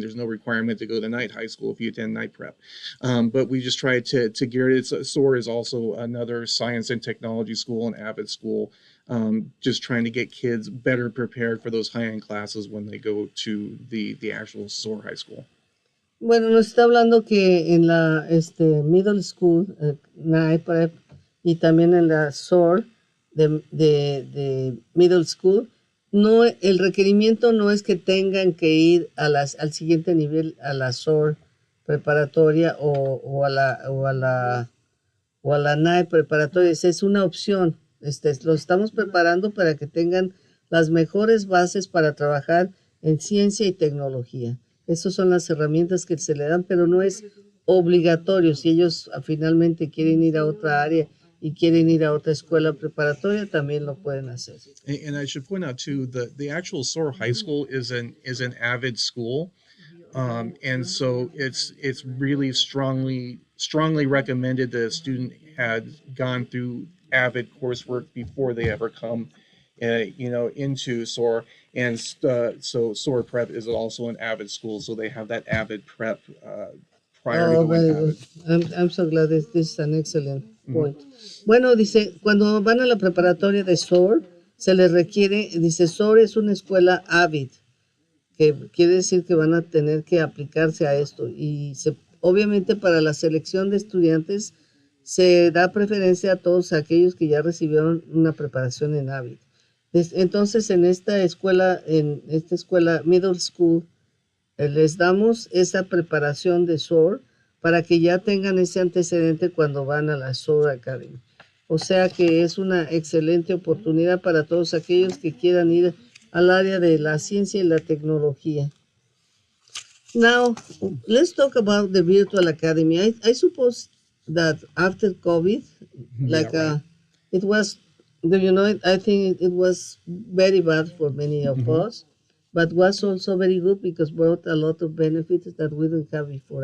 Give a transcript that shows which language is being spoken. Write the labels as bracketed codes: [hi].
[en] There's no requirement to go to night high school if you attend night prep. But we just tried to gear it. SOAR is also another science and technology school, an avid school. Just trying to get kids better prepared for those high-end classes when they go to the actual SOAR high school. [es] Bueno, nos está hablando que en la middle school, night prep, y también en la SOAR de middle school, no, el requerimiento no es que tengan que ir al siguiente nivel, a la SOAR preparatoria o a la night preparatoria. Es una opción. Los estamos preparando para que tengan las mejores bases para trabajar en ciencia y tecnología. Esas son las herramientas que se le dan, pero no es obligatorio. Si ellos finalmente quieren ir a otra área y quieren ir a otra escuela preparatoria, también lo pueden hacer. [en] And I should point out too, the actual SOAR High School is an avid school, and so it's really strongly recommended that a student had gone through avid coursework before they ever come into SOAR. And so SOAR prep is also an avid school, so they have that avid prep prior to going avid. I'm so glad this is an excellent point. [es] Bueno, dice, cuando van a la preparatoria de SOAR, se les requiere, dice, SOAR es una escuela avid, que quiere decir que van a tener que aplicarse a esto. Y obviamente para la selección de estudiantes se da preferencia a todos aquellos que ya recibieron una preparación en avid. Entonces, en esta escuela middle school, les damos esa preparación de SOAR para que ya tengan ese antecedente cuando van a la SOAR Academy. O sea que es una excelente oportunidad para todos aquellos que quieran ir al área de la ciencia y la tecnología. [en] Now, let's talk about the virtual academy. I suppose that after COVID, it was, I think it was very bad for many of us, but was also very good because brought a lot of benefits that we didn't have before.